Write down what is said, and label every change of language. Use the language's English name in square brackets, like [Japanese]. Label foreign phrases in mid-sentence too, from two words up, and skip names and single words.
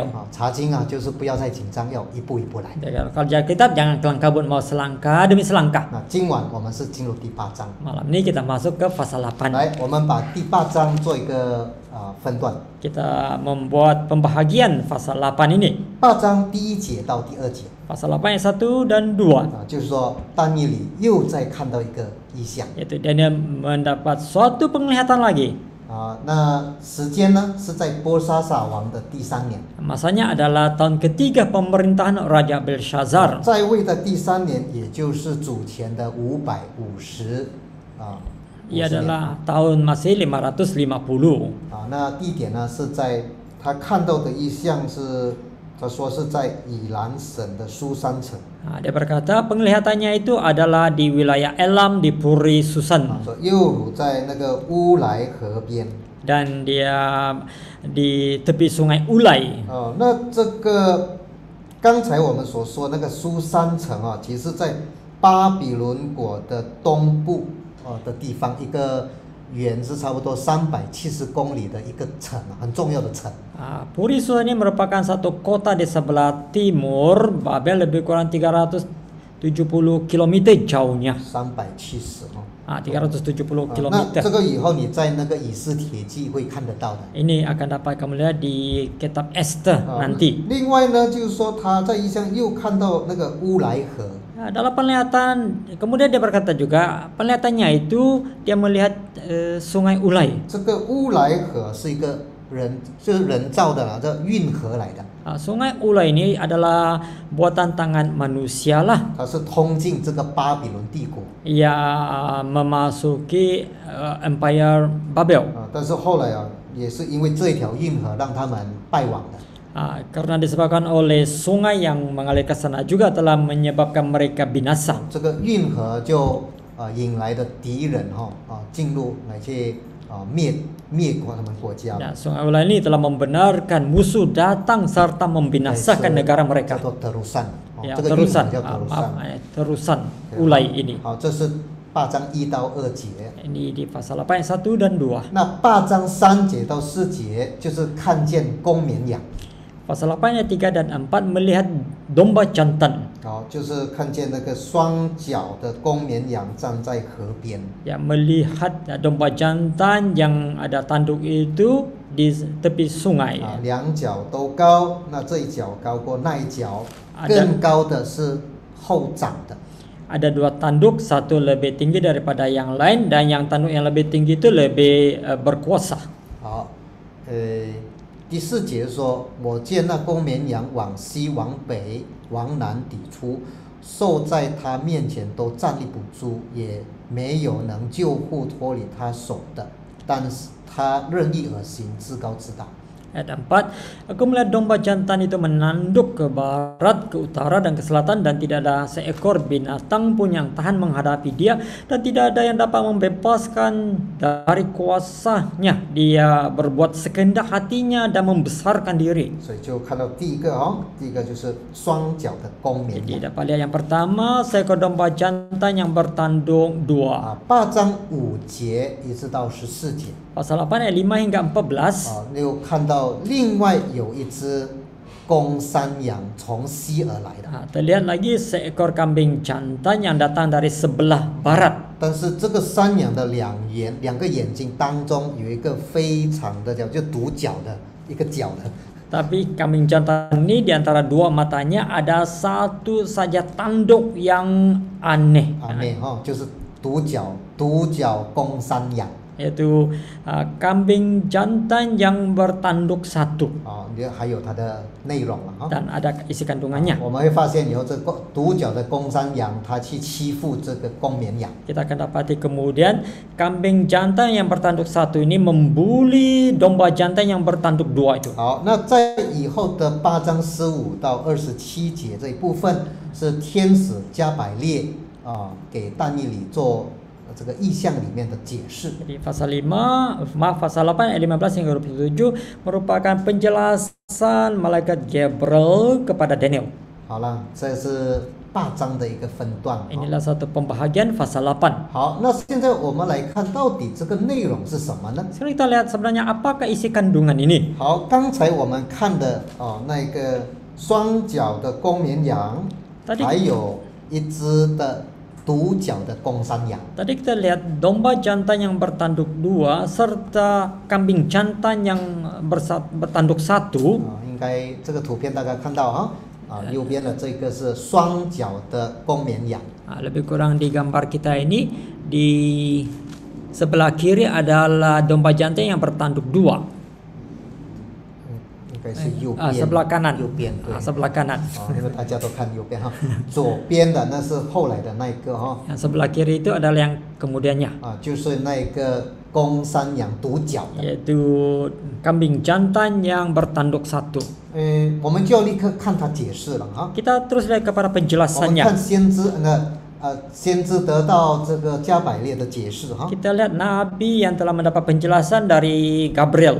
[Chinese] 查经就是不要太紧张，要一步一步来。 [Malay] Kalau jaga kitab jangan kelang kabut mau selangkah demi selangkah. [Chinese] 那今晚我们是进入第8章。 [Malay] Malam ini kita masuk ke pasal 8. [Chinese] 来，我们把第8章做一个分段。 [Malay] Kita membuat pembahagian pasal 8 ini. [Chinese] 8 章第1节到第2节。 [Malay] Pasal 8 ayat 1 dan 2. [Chinese] 就是说但以理又再看到一个异象。 [Malay] Yaitu Daniel mendapat suatu penglihatan lagi. [Chinese] 那时间呢是在波沙撒王的第3年。 [Malay] Masanya adalah tahun ketiga pemerintahan Raja Belshazzar. [Chinese] 在位的第3年，也就是主前的550 [Malay] Ia adalah tahun Masehi 550. [Chinese] 那地点呢是在他看到的异象是，他说是在以兰省的苏珊城。 [Malay] Dia berkata penglihatannya itu adalah di wilayah Elam di Puri Susan. [Chinese] 说又如在那个乌来河边。 [Malay] Dan dia di tepi sungai Ulai. [Chinese] 那这个刚才我们所说那个苏珊城其实在巴比伦国的东部的地方，一个远是差不多370公里的一个城，很重要的城。 [Malay] Puri Susan ini merupakan satu kota di sebelah timur Babel, lebih kurang 370 km jauhnya. [Chinese] 370 [Malay] 370 km. [Chinese] 那这个以后你在那个以斯帖记会看得到的。 [Malay] Ini akan dapat kamu lihat di kitab Esther nanti. [Chinese] 另外呢，就是说他在异象又看到那个乌来河。 [Malay] Dalam penglihatan, kemudian dia berkata juga penglihatannya itu dia melihat sungai Ulai. [Chinese] 这个乌来河是一个就是人造的这运河来的。 [Malay] Sungai Ulai ini adalah buatan tangan manusia lah. [Chinese] 它是通进这个巴比伦帝国。 [Malay] Ia memasuki Empire Babel. [Chinese] 但是后来也是因为这条运河让他们败亡的。 [Malay] Karena disebabkan oleh sungai yang mengalir ke sana juga telah menyebabkan mereka binasa. [Chinese] 这个运河就引来的敌人进入来去灭国他们国家。 [Malay] Sungai Ulai ini telah membenarkan musuh datang serta membinasakan negara mereka. [Chinese] 叫做德鲁善。 这个运河叫德鲁善。 [Malay] Terusan Ulai ini. [Chinese] 这是8章1到2节。 [Malay] Ini di pasal 8 ayat 1 dan 2. [Chinese] 那8章3节到4节就是看见公绵羊。 [Malay] Pasal 8 ayat 3 dan 4 melihat domba jantan. [Chinese] 就是看见那个双脚的公绵羊站在河边。 [Malay] Ya, melihat domba jantan yang ada tanduk itu di tepi sungai. [Chinese] 两脚都高，那这一脚高过那一脚，更高的是后长的。 [Malay] Ada dua tanduk, satu lebih tinggi daripada yang lain dan yang tanduk yang lebih tinggi itu lebih berkuasa. [Chinese] 好，第4节说，我见那公绵羊往西往北往南抵出，兽在他面前都站立不住，也没有能救护脱离他手的，但是他任意而行，自高自大。 [Malay] Ayat 4, aku melihat domba jantan itu menanduk ke barat, ke utara, dan ke selatan, dan tidak ada seekor binatang pun yang tahan menghadapi dia, dan tidak ada yang dapat membebaskan dari kuasanya. Dia berbuat sekehendak hatinya dan membesarkan diri. [Chinese] 所以就看到第一个第一个就是双脚的公绵 [Malay] Jadi [Chinese] 羊 [Malay] dapat lihat yang pertama, seekor domba jantan yang bertanduk dua. [Chinese] 8 章5节一直到14节 [Malay] Pasal 8 ayat 5 hingga 14. [Chinese] 又看到另外有一只公山羊从西而来的。 [Malay] Terlihat lagi seekor kambing jantan yang datang dari sebelah barat. [Chinese] 但是这个山羊的两个眼睛当中有一个非常的就独角的一个角的。 [Malay] Tapi kambing jantan ini di antara dua matanya ada satu saja tanduk yang aneh. [Chinese] 就是独角公山羊。 [Malay] Yaitu kambing jantan yang bertanduk satu. [Chinese] 还有它的内容了 [Malay] Dan ada isi kandungannya. [Chinese] 我们会发现以后，这独角的公山羊，它去欺负这个公绵羊。 [Malay] Kita akan dapati kemudian kambing jantan yang bertanduk satu ini membuli domba jantan yang bertanduk dua itu. [Chinese] 好，那在以后的8章15到27节这一部分，是天使加百列给但以理做这个意象里面的解释。 [Malay] Jadi pasal 8 ayat 15 hingga 27 merupakan penjelasan malaikat Gabriel kepada Daniel. [Chinese] 好了，这是8章的一个分段。 [Malay] Inilah satu pembahagian pasal 8. [Chinese] 好，那现在我们来看到底这个内容是什么呢？ [Malay] Sekarang kita lihat sebenarnya apakah isi kandungan ini. [Chinese] 好，刚才我们看的那个双脚的公绵羊，还有一只的独角的公山羊。 [Malay] Tadi kita lihat domba jantan yang bertanduk dua serta kambing jantan yang bertanduk satu. [Chinese] 应该这个图片大家看到右边的这个是双脚的公绵羊。 [Malay] Lebih kurang di gambar kita ini di sebelah kiri adalah domba jantan yang bertanduk dua. [Chinese] 应该是右边。 [Malay] sebelah kanan. [Chinese] 右边对。 [Malay] sebelah kanan. [Chinese] 因为大家都看右边左边的那是后来的那一个 [Malay] Yang sebelah kiri itu adalah yang kemudiannya. [Chinese] 就是那个公山羊独角的。 [Malay] Yaitu kambing jantan yang bertanduk satu. [Chinese] 我们就要立刻看他解释了 [Malay] Kita terus lihat kepada [Chinese] 我们 [Malay] penjelasannya. [Chinese] 看先知得到这个加百列的解释 [Malay] Kita lihat nabi yang telah mendapat penjelasan dari Gabriel.